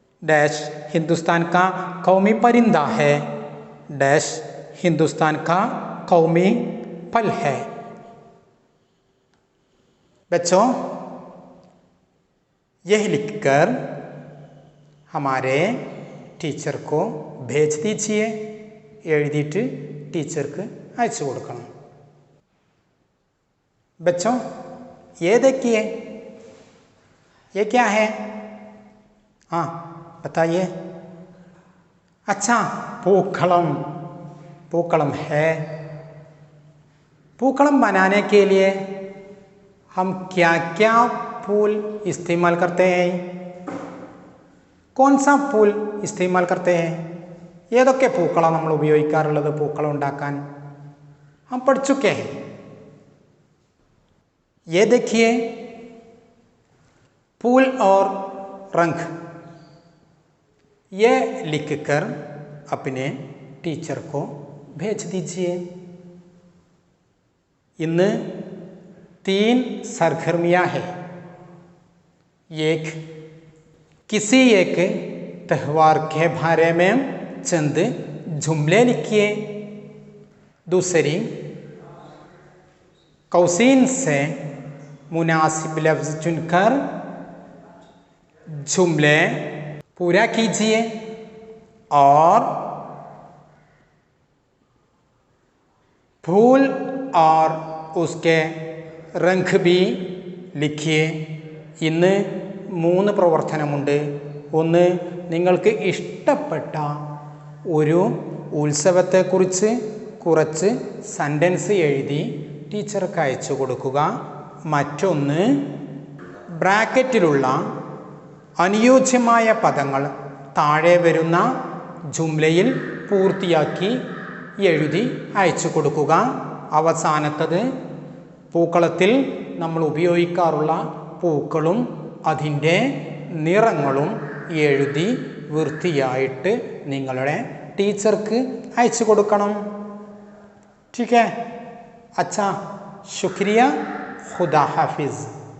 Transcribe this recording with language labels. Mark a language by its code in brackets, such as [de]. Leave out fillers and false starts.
[hi] Dash Hindustan का कौमी परिंदा है। डैश हिंदुस्तान का कौमी फल है। बच्चों, यह लिखकर हमारे टीचर को भेज दीजिए। [ml] എഴുതിയിട്ട് ടീച്ചർക്ക് അയച്ചു കൊടുക്കണം। [hi] बच्चों, ये देखिए, ये क्या है? हाँ बताइए। अच्छा, पूक्कलम, पूक्कलम है। पूक्कलम बनाने के लिए हम क्या क्या फूल इस्तेमाल करते हैं? कौन सा फूल इस्तेमाल करते हैं? [ml] ഏതൊക്കെ പൂക്കളാണ് നമ്മൾ ഉപയോഗിക്കാറുള്ളത് പൂക്കളം ഉണ്ടാക്കാൻ? [hi] हम पढ़ चुके हैं। ये देखिए, फूल और रंग, ये लिखकर अपने टीचर को भेज दीजिए। इन्न 3 सरगर्मियाँ हैं। एक, किसी एक त्यौहार के बारे में चंद जुमले लिखिए। दूसरी, कौसीन से मुनासिब लफ्ज़ चुनकर जुमले पूरा कीजिए। और फूल और उसके रंग भी लिखिए। [ml] ഇന്ന് 3 പ്രവർത്തനമുണ്ട്. ഒന്ന്, നിങ്ങൾക്ക് ഇഷ്ടപ്പെട്ട ഒരു ഉത്സവത്തെക്കുറിച്ച് കുറച്ച് സെൻറ്റൻസ് എഴുതി ടീച്ചർക്ക് അയച്ചു കൊടുക്കുക. മറ്റൊന്ന്, ബ്രാക്കറ്റിലുള്ള അനുയോജ്യമായ പദങ്ങൾ താഴെ വരുന്ന ജുംലയിൽ പൂർത്തിയാക്കി എഴുതി അയച്ചു കൊടുക്കുക. അവസാനത്തത്, പൂക്കളത്തിൽ നമ്മൾ ഉപയോഗിക്കാറുള്ള പൂക്കളും അതിൻ്റെ നിറങ്ങളും എഴുതി വൃത്തിയായിട്ട് നിങ്ങളുടെ ടീച്ചർക്ക് അയച്ചു കൊടുക്കണം. [hi] ठीक है? अच्छा, शुक्रिया, खुदा हाफिज़।